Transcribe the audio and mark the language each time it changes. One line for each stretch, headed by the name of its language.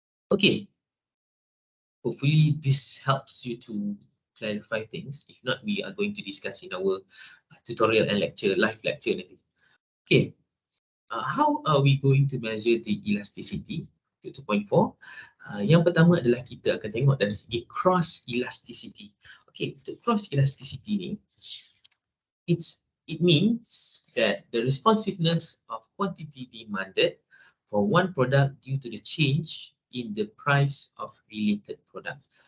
English: Okay, hopefully this helps you to clarify things. If not, we are going to discuss in our tutorial and live lecture nanti. Okay, how are we going to measure the elasticity? 2.4.
Malay: Yang pertama adalah kita akan tengok dari segi cross elasticity.
English: Okay, untuk cross elasticity ni, it means that the responsiveness of quantity demanded for one product due to the change in the price of related product.